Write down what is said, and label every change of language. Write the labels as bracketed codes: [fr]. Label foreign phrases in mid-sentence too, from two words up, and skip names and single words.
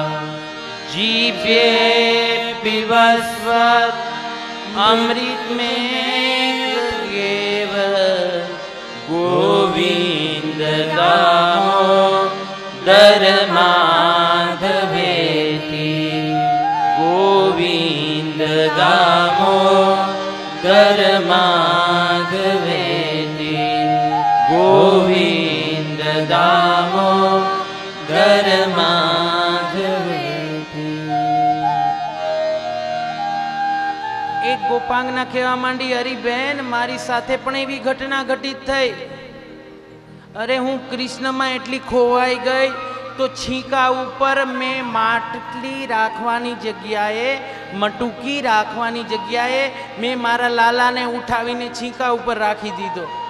[sa] जीवे पिबस्व अमृत में गोविंद दामोदर माधवेति. गोविंद दामोदर माधवेति. गोविंद दामोदर माधवेति. [gu] એક ગોપાંગના કહેવા માંડી, અરે બેન, મારી સાથે પણ એવી ઘટના ઘટિત થઈ. અરે હું કૃષ્ણમાં એટલી ખોવાઈ ગઈ તો છીંકા ઉપર મેં માટલી રાખવાની જગ્યાએ, મટુકી રાખવાની જગ્યાએ મેં મારા લાલાને ઉઠાવીને છીંકા ઉપર રાખી દીધો.